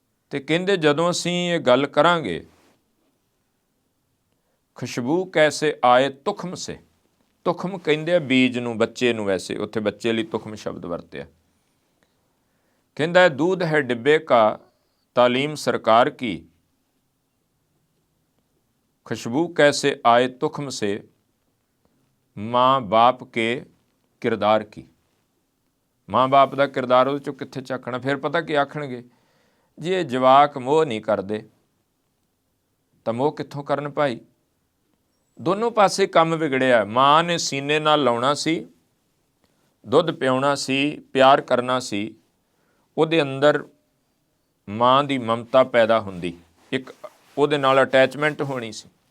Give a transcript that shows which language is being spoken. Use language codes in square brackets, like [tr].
[pa] ਤੇ ਕਹਿੰਦੇ ਜਦੋਂ ਅਸੀਂ ਇਹ ਗੱਲ ਕਰਾਂਗੇ, ਖੁਸ਼ਬੂ ਕੈਸੇ ਆਏ ਤੁਖਮ ਸੇ, ਤੁਖਮ ਕਹਿੰਦੇ ਆ ਬੀਜ ਨੂੰ, ਬੱਚੇ ਨੂੰ, ਵੈਸੇ ਉੱਥੇ ਬੱਚੇ ਲਈ ਤੁਖਮ ਸ਼ਬਦ ਵਰਤਿਆ। ਕਹਿੰਦਾ [hi] दूध है डिब्बे का तालीम सरकार की, खुशबू कैसे आए तुखम से, माँ बाप के किरदार की। माँ बाप का किरदार [pa] ਉਹਦੇ ਚੋਂ ਕਿੱਥੇ ਚੱਕਣਾ? ਫਿਰ ਪਤਾ ਕੀ ਆਖਣਗੇ, ਜੇ ਇਹ ਜਵਾਕ ਮੋਹ ਨਹੀਂ ਕਰਦੇ ਤਾਂ ਮੋਹ ਕਿੱਥੋਂ ਕਰਨ ਭਾਈ? ਦੋਨੋਂ ਪਾਸੇ ਕੰਮ ਵਿਗੜਿਆ। ਮਾਂ ਨੇ ਸੀਨੇ ਨਾਲ ਲਾਉਣਾ ਸੀ, ਦੁੱਧ ਪਿਆਉਣਾ ਸੀ, ਪਿਆਰ ਕਰਨਾ ਸੀ, ਉਹਦੇ ਅੰਦਰ ਮਾਂ ਦੀ ਮਮਤਾ ਪੈਦਾ ਹੁੰਦੀ, ਇੱਕ ਉਹਦੇ ਨਾਲ ਅਟੈਚਮੈਂਟ ਹੋਣੀ ਸੀ।